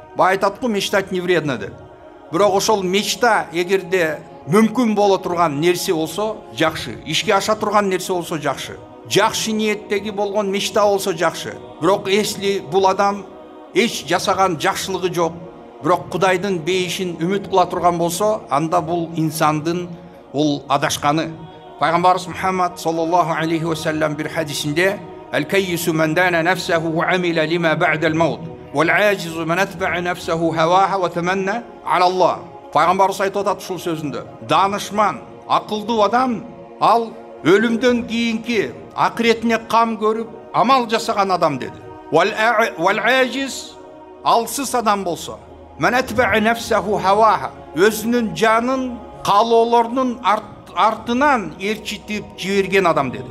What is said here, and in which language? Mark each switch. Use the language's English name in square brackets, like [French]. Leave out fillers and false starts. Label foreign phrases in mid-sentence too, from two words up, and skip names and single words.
[Kyrgyz] Баа айтат го, [Russian] мечтать не вредно [Kyrgyz] деп. Бирок ошол мечта эгерде мүмкүн боло турган нерсе болсо жакшы, ишке аша турган нерсе болсо жакшы. Жакшы ниеттеги болгон мечта болсо жакшы. Бирок эсли бул адам эч жасаган жакшылыгы жок, бирок Кудайдын бейишин үмүт кыла турган болсо, анда бул инсандын ул адашканы. Пайгамбарыбыз Мухаммад [Arabic] صلى الله عليه وسلم [Kyrgyz] бир хадисинде [Arabic] "الكيس من دان نفسه وعمل لما بعد الموت والعاجز من أتبع نفسه هواها وتمنى على الله." [Kyrgyz] Пайгамбарыбыз айтып атат ушул сөзүндө. Данышман, акылдуу адам ал өлүмдөн кийинки акыретине кам көрүп, амал жасаган адам деди. Вал-ажиз алсыз адам болсо, [Arabic] من أتبع نفسه هواها, [Kyrgyz] өзүнүн жанын каалоолорунун артынан ээрчитип жиберген адам деди.